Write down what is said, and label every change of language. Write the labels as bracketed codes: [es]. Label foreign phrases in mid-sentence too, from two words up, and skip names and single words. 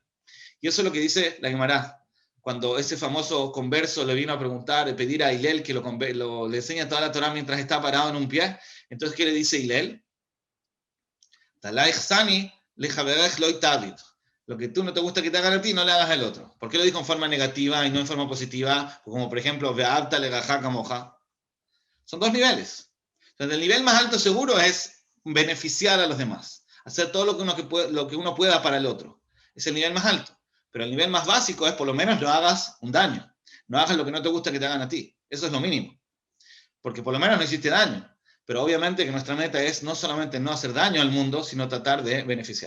[es] Y eso es lo que dice la Gemara. Cuando ese famoso converso le vino a preguntar, pedir a Hillel que le enseñe toda la Torah mientras está parado en un pie, entonces ¿qué le dice Hillel? Lo que tú no te gusta que te hagan a ti, no le hagas al otro. ¿Por qué lo dijo en forma negativa y no en forma positiva? Como por ejemplo, [he] ואהבת לרעך כמוך. [es] Son dos niveles. Entonces, el nivel más alto seguro es beneficiar a los demás. Hacer todo lo que uno pueda para el otro. Es el nivel más alto. Pero el nivel más básico es por lo menos no hagas un daño. No hagas lo que no te gusta que te hagan a ti. Eso es lo mínimo. Porque por lo menos no hiciste daño. Pero obviamente que nuestra meta es no solamente no hacer daño al mundo, sino tratar de beneficiar.